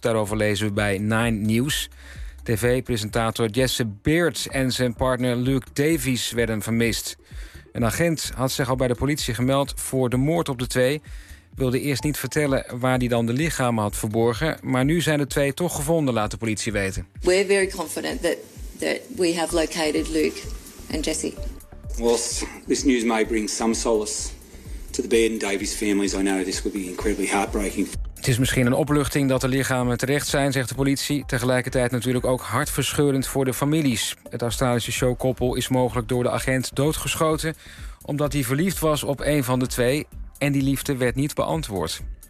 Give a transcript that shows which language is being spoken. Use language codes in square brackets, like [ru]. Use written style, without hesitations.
[nl] Daarover lezen we bij Nine News. TV-presentator Jesse Beard en zijn partner Luke Davies werden vermist. Een agent had zich al bij de politie gemeld voor de moord op de twee. Wilde eerst niet vertellen waar hij dan de lichamen had verborgen. Maar nu zijn de twee toch gevonden, laat de politie weten. [en] We're very confident that we have located Luke and Jesse. Whilst this news may bring some solace to the Beard and Davies families, I know this would be incredibly heartbreaking. [nl] Het is misschien een opluchting dat de lichamen terecht zijn, zegt de politie. Tegelijkertijd natuurlijk ook hartverscheurend voor de families. Het Australische showkoppel is mogelijk door de agent doodgeschoten omdat hij verliefd was op een van de twee en die liefde werd niet beantwoord.